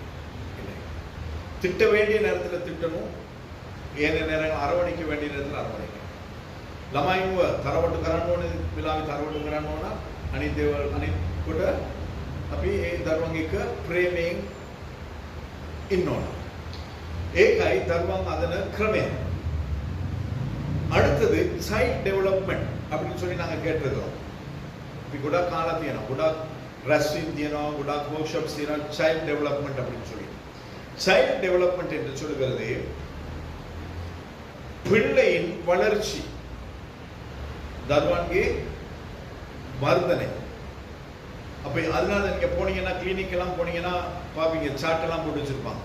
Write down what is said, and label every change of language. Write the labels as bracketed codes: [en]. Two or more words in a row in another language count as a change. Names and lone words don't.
[ta] திட்ட வேண்டிய நேரத்தில் திட்டணும், ஏனைய நேரங்கள் அரவணைக்க வேண்டிய நேரத்தில் அரவணைக்கணும். [si] ළමයින්ව තරවටු කරන්න ඕනේ වෙලාවෙ තරවටු කරන්න ඕන. අනිත් දේවල් අනිත් කොට අපි ඒ දරුවන් එක්ක ප්‍රේමයෙන් ඉන්න ඕන. ඒකයි දරුවන් අදන ක්‍රමය. [ta] அடுத்தது [en] child development [ta] அப்படின்னு சொல்லி நாங்கள் கேட்டிருக்கிறோம். [si] இப்போ ගොඩක් කාලා තියෙනවා. ගොඩක් රැස්වීම් තියෙනවා, ගොඩක් වර්ක්ෂොප්ස් තියෙනවා [en] child development [ta] அப்படின்னு சொல்லி. [en] child development [ta] என்று சொல்கிறது பிள்ளையின் வளர்ச்சி, [si] දරුවන්ගේ වර්ධනය. [ta] அப்ப அதனால நீங்க போனீங்கன்னா கிளினிக் எல்லாம் போனீங்கன்னா பாப்பீங்க, சார்ட் எல்லாம் போட்டு வச்சிருப்பாங்க.